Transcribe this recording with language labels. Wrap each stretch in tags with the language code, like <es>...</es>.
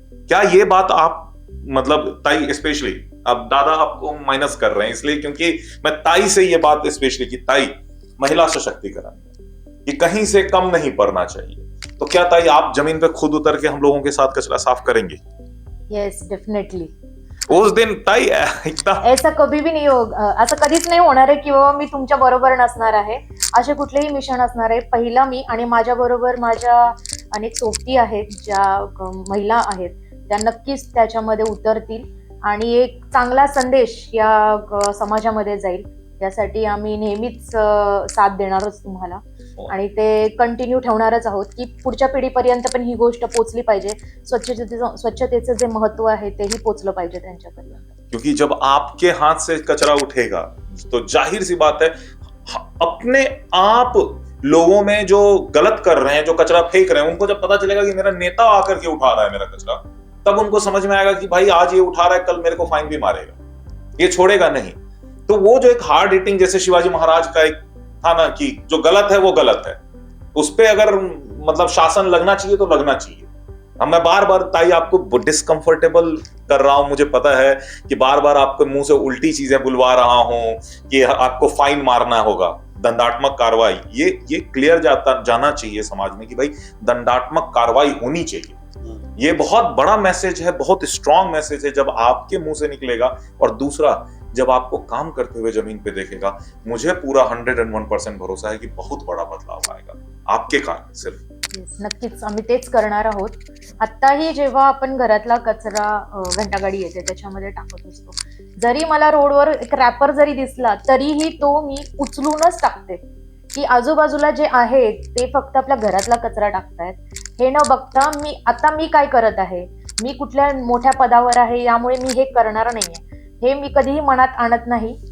<hi>क्या ये बात आप मतलब ताई स्पेशली, अब दादा आपको माइनस कर रहे हैं इसलिए क्योंकि मैं ताई से ये बात स्पेशली कि ताई महिला सशक्तिकरण कि कहीं से कम नहीं पड़ना चाहिए, तो क्या ताई आप जमीन पे खुद उतर के हम लोगों के साथ कचरा साफ करेंगे?</hi> <en>Yes, definitely.</en> <hi>उस दिन ताई एकदम</hi> <mr>ऐसा कधी</mr> <hi>भी नहीं होगा,</hi> <mr>असं कधीच नाही होणार आहे की बाबा मी तुमच्या बरोबर नसणार आहे. असे कुठलेही मिशन असणार आहे, पहिला मी आणि माझ्या बरोबर माझ्या अनेक सोबती आहेत, ज्या महिला आहेत, त्या नक्कीच त्याच्यामध्ये उतरतील आणि एक चांगला संदेश या समाजामध्ये जाईल. यासाठी आम्ही नेहमीच साथ देणारच तुम्हाला आणि ते कंटिन्यू ठेवणारच आहोत की पुढच्या पिढीपर्यंत पण ही गोष्ट पोचली पाहिजे. स्वच्छतेचं जे महत्व आहे तेही पोचलं पाहिजे त्यांच्यापर्यंत.</mr> <hi>क्योंकि जब आपके हाथ से कचरा उठेगा तो जाहिर सी बात है अपने आप लोगों में जो गलत कर रहे हैं, जो कचरा फेंक रहे हैं, उनको जब पता चलेगा कि मेरा नेता आकर के उठा रहा है मेरा कचरा, तब उनको समझ में आएगा कि भाई आज ये उठा रहा है, कल मेरे को फाइन भी मारेगा, ये छोड़ेगा नहीं। तो वो जो एक हार्ड हिटिंग, जैसे शिवाजी महाराज का एक था ना कि जो गलत है वो गलत है, उस पर अगर मतलब शासन लगना चाहिए तो लगना चाहिए। अब मैं बार बार ताई आपको डिस्कंफर्टेबल कर रहा हूं, मुझे पता है कि बार बार आपके मुंह से उल्टी चीजें बुलवा रहा हूं कि आपको फाइन मारना होगा, दंडात्मक कार्रवाई, ये क्लियर जाना चाहिए समाज में कि भाई दंडात्मक कार्रवाई होनी चाहिए। ये बहुत बड़ा मैसेज है, बहुत स्ट्रांग मैसेज है जब आपके मुंह से निकलेगा। और दूसरा, जब आपको काम करते हुए जमीन पे देखेगा, मुझे पूरा 101% भरोसा है की बहुत बड़ा बदलाव आएगा आपके कारण सिर्फ।</hi> <mr>नक्कीच आम्ही तेच करणार आहोत. आत्ताही जेव्हा आपण घरातला कचरा घंटागाडी येते त्याच्यामध्ये टाकत असतो, जरी मला रोडवर एक रॅपर जरी दिसला तरीही तो मी उचलूनच टाकते, की आजूबाजूला जे आहेत ते फक्त आपल्या घरातला कचरा टाकतायत हे न बघता मी काय करत आहे, मी कुठल्या मोठ्या पदावर आहे यामुळे मी हे करणार नाहीये, हे मी कधीही मनात आणत नाही.</mr>